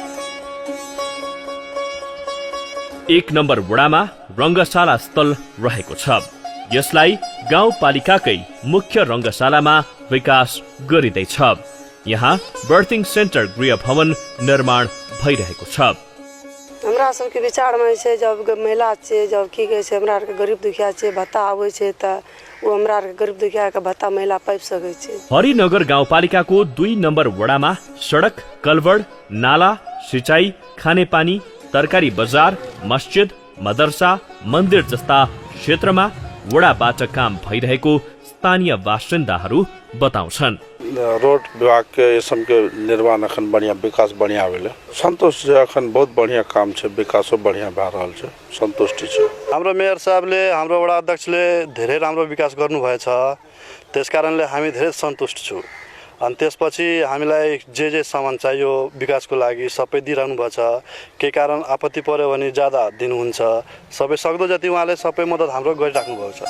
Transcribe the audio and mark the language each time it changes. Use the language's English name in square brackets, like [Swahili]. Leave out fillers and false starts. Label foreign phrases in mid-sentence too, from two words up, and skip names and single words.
[Nepali] 1 नम्बर वडामा रंगशाला स्थल रहेको छ। यसलाई गाउँपालिकाकै मुख्य रंगशालामा विकास गरिँदैछ। यहाँ बर्थिङ सेन्टर गृह भवन निर्माण भइरहेको छ। [Maithili] हमरा सबके विचारमा छै जब महिला छै जब की कहै छै हमरा आरके गरीब दुखिया छै भत्ता आबै छै त वो हमरा आरके गरीब दुखिया के भत्ता महिला पाइ सकै छै। [Nepali] हरिनगर गाउँपालिकाको 2 नम्बर वडामा सडक, कलवड, नाला, सिंचाई, खानेपानी, तरकारी बजार, मस्जिद, मदरसा, मन्दिर जस्ता क्षेत्रमा वडाबाट काम भइरहेको स्थानीय बासिन्दाहरू बताउँछन्। [Maithili] रोड विभाग के यसम के निर्माण अखन बढ़िया विकास बढ़िया भेले। संतोष छै, अखन बहुत बढ़िया काम छै, विकासो बढ़िया भए रहल छै, संतुष्टि छै। [Nepali] हाम्रो मेयर साहबले हाम्रो वडा अध्यक्षले धेरै राम्रो विकास गर्नुभएछ। त्यसकारणले हामी धेरै सन्तुष्ट छौँ। अनि त्यसपछि हामीलाई जे सामान चाहियो विकासको लागि सबै दिइरहनु भएको छ। के कारण आपत्ति पर्यो भने ज्यादा दिनुहुन्छ। सबै सक्दो जति उहाँले सबै मद्दत हाम्रो गरिराख्नु भएको छ।